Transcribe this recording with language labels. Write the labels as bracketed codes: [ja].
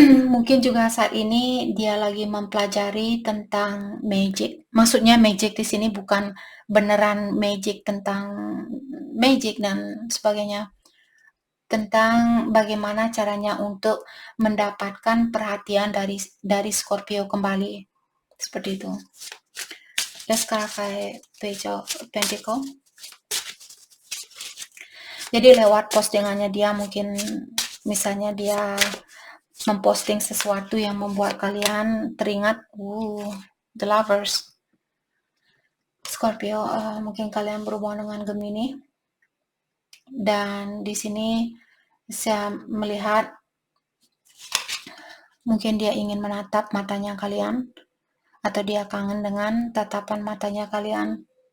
[id] Mungkin juga saat ini dia lagi mempelajari tentang magic. Maksudnya magic di sini bukan beneran magic tentang magic dan sebagainya. Tentang bagaimana caranya untuk mendapatkan perhatian dari Scorpio kembali. Seperti itu. [en] Let's clarify Page of Pentacles. [id] Jadi lewat postingannya dia mungkin misalnya dia memposting sesuatu yang membuat kalian teringat The Lovers. Scorpio, mungkin kalian berhubungan dengan Gemini. Dan di sini saya melihat mungkin dia ingin menatap matanya kalian atau dia kangen dengan tatapan matanya kalian.